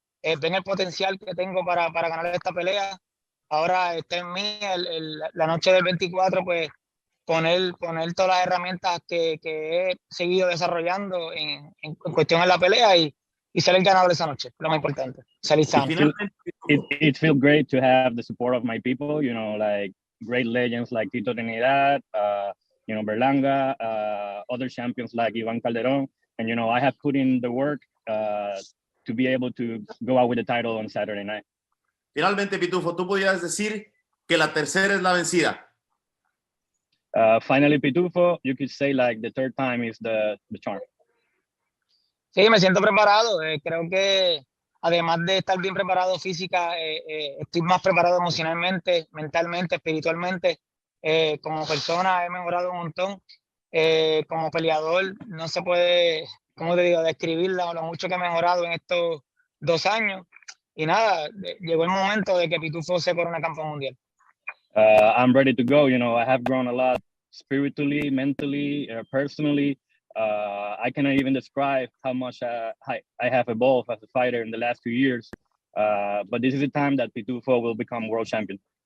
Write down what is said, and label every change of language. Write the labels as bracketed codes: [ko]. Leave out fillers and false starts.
[es] Ven el potencial que tengo para ganar esta pelea. Ahora está en mí la noche del 24, pues poner todas las herramientas que he seguido desarrollando en cuestión de la pelea y ser el ganador esa noche, lo más importante, salir sano. [en] It feels great to have the support of my people, like great legends like Tito Trinidad, Berlanga, other champions like Iván Calderón, and I have put in the work to be able to go out with the title on Saturday night. [es] Finalmente, Pitufo, tú podías decir que la tercera es la vencida. [en] Finally, Pitufo, you could say like the third time is the charm. [es] Sí, me siento preparado. Creo que además de estar bien preparado física, estoy más preparado emocionalmente, mentalmente, espiritualmente. Como persona he mejorado un montón. Como peleador no se puede, ¿cómo te digo?, describir lo mucho que he mejorado en estos 2 años. Y nada, llegó el momento de que Pitufo se corone campeón mundial. [en] I'm ready to go. I have grown a lot spiritually, mentally, personally. I cannot even describe how much I have evolved as a fighter in the last 2 years. But this is the time that Pitufo will become world champion.